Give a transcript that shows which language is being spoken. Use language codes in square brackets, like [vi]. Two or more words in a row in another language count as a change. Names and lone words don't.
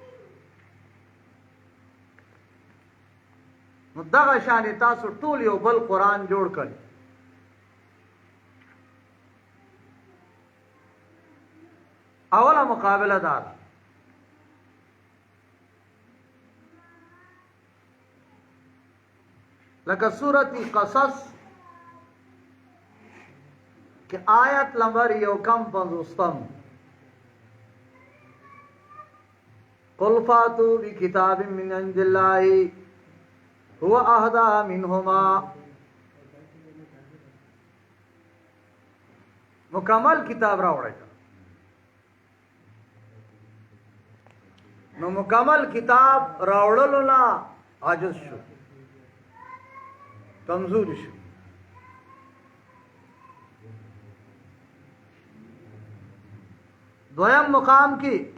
[ps] نو دغه شان تاسو ټول یو بل قرآن جوړ کړئ اوله مقابله دا ده لکه سورۃ قصص [ur] کہ آیت نمبر [ps] یو کم پنځوستم [ar] قل فاتوا بکتاب من عند الله هو اهدى منهما [ps] مکمل کتاب راوړی نو مکمل کتاب راوړلو نه عاجز شو کمزور شو دویم مقام کی